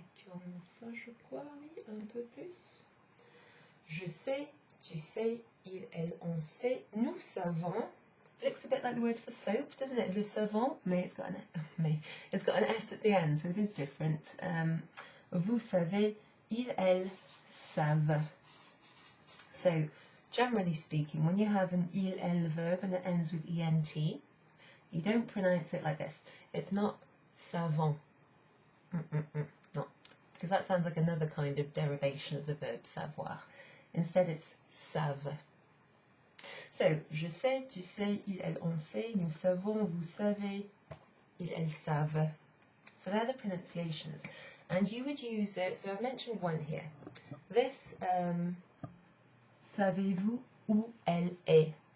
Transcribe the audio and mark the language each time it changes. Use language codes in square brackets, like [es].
[fr] Comme ça, je crois, oui, un peu plus. Je sais, tu sais, il, elle, on sait, nous savons. [en] Looks a bit like the word for soap, doesn't it? [fr] Le savon, mais [en] it's got an S at the end, so it is different. [fr] Vous savez, il, elle, savent. [en] So, generally speaking, when you have an il, elle verb and it ends with ent, you don't pronounce it like this. It's not savant. No, because that sounds like another kind of derivation of the verb savoir. Instead, it's savent. [fr] So, je sais, tu sais, il, elle, on sait, nous savons, vous savez, il, elle, savent. [en] So they're the pronunciations. And you would use it, so I've mentioned one here. This, [fr] savez-vous où elle est?